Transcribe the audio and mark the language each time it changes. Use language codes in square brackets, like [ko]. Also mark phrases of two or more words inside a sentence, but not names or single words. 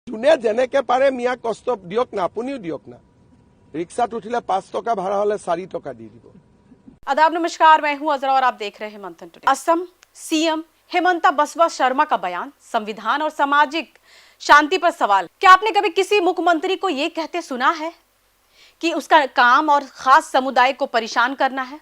[as] যোনে যেনেকে পাৰে মিয়া কষ্ট দিয়ক না, আপুনিও দিয়ক না। [bn] রিক্সা উঠিলে 5 টাকা ভাড়া হলে 4 টাকা দি দিবো। [hi] आदाब नमस्कार, मैं हूं अजरा और आप देख रहे हैं मंथन टुडे। असम सीएम हेमंता बसवा शर्मा का बयान, संविधान और सामाजिक शांति पर सवाल। क्या आपने कभी किसी मुख्यमंत्री को यह कहते सुना है कि उसका काम और खास समुदाय को परेशान करना है?